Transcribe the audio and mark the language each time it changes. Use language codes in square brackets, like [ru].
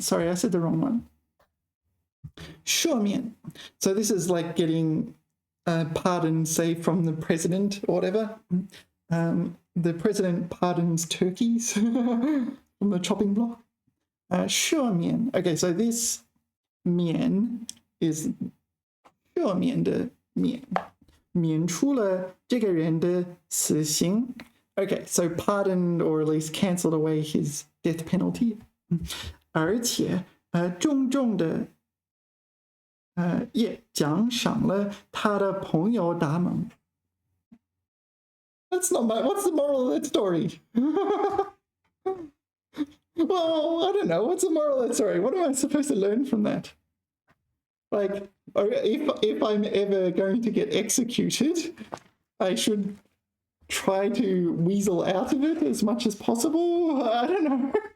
[en] Sorry, I said the wrong one. [zh] 赦免. [en] So this is like getting a pardon, say, from the president or whatever. The president pardons turkeys from the chopping block. [zh] 赦免. [en] Okay, so this 免 is [zh] 赦免的免，免除了这个人的死刑。 [en] Okay, so pardoned or at least cancelled away his death penalty. [zh] 而且重重的也奖赏了他的朋友达蒙。 [en] That's not my. What's the moral of that story? Well, I don't know. What's the moral of that story? What am I supposed to learn from that? Like, if I'm ever going to get executed, I should try to weasel out of it as much as possible. I don't know.